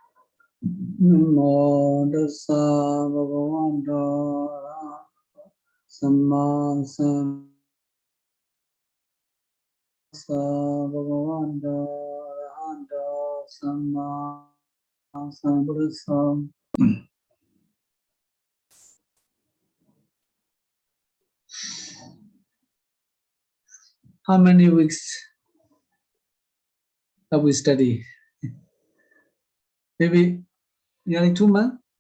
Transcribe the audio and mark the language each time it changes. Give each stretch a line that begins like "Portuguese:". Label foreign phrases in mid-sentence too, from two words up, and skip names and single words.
Pali: Namo Tassa Bhagavato Arahato Samma Bhagavato Arahato Samma Sambuddhassa.
English: How many weeks have we studied? Maybe nearly 2 months?